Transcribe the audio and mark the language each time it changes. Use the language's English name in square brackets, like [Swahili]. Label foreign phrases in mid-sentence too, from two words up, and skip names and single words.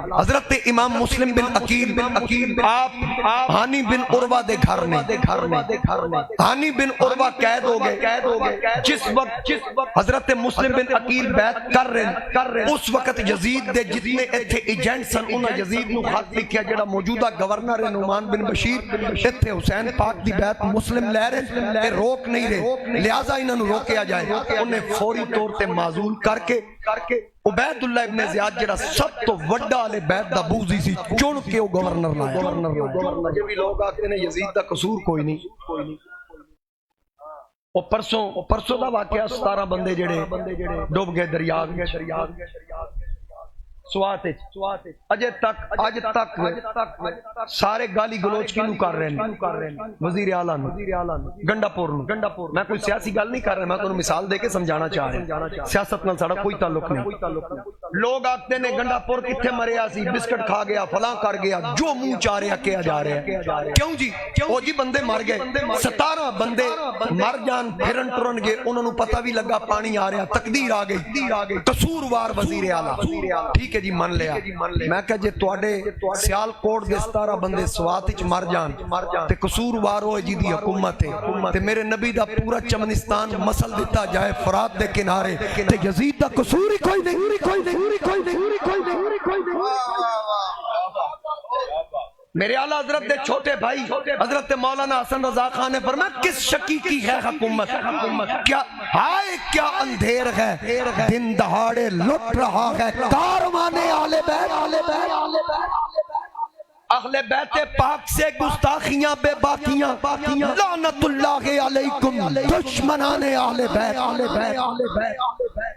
[Punjabi] حضرت امام مسلم بن عقیل آپ ہانی بن عروہ دے گھر نے، ہانی بن عروہ قید ہو گئے۔ جس وقت حضرت مسلم بن عقیل بیعت کر رہے اس وقت یزید دے جتنے ایتھے ایجنٹ سن انہاں یزید نو خط لکھیا جڑا موجودہ گورنر ہے نعمان بن بشیر، ایتھے حسین پاک دی بیعت مسلم لے رہے، روک نہیں رہے، لہٰذا انہاں نو روکیا جائے۔ انہیں فوری طور تے معزول کر کے عبید اللہ ابن زیاد جڑا سب تو وڈا علی بیت دا بوزی سی چن کے وہ گورنر لایا۔ جب بھی لوگ آتے ہیں یزید دا قصور کوئی نہیں، وہ پرسوں دا واقعہ 17 بندے جڑے ڈوب گئے دریا سوات اج تک [Urdu] سارے گالی گلوچ کینوں کر رہے ہیں؟ [Punjabi] وزیر اعلیٰ گنڈا پور نو۔ [Urdu] میں کوئی سیاسی گل نہیں کر رہا، میں تمہیں مثال دے کے سمجھانا چاہ رہا، [Punjabi] سیاست نال ساڈا کوئی تعلق نہیں۔ لوگ آتے نے گنڈا پور کتھے مریا سی، بسکٹ کھا گیا، فلاں کر گیا، جو منہ چاہ رہا کیا جا رہا ہے۔ [Urdu] کیوں جی؟ [Punjabi] او جی بندے مر گئے، 17 بندے مر جان پھرن ٹرن گئے، انہوں نے پتہ بھی لگا پانی آ رہا، تقدیر آ گئی، قصوروار وزیر اعلیٰ۔ ٹھیک ہے جی من لیا۔ میں کہا جے تواڈے سیال کوٹ دے 17 بندے سوات وچ مر جان تے قصوروار ہوئے جی دی حکومت ہے تے میرے نبی دا پورا چمنستان مسل دیتا جائے فرات دے کنارے تے یزید دا قصور ہی کوئی نہیں۔ [Urdu] میرے اعلیٰ حضرت دے چھوٹے بھائی حضرت مولانا حسن رضا خان نے فرمایا کس شکی کی ہے حکومت، کیا ہائے کیا اندھیر ہے، دن دہاڑے لٹ رہا ہے کاروانے اہل بیت، اہل بیت پاک سے گستاخیاں بے باکیاں، [Arabic] لعنت اللہ علیکم [Urdu] دشمنان اہل بیت۔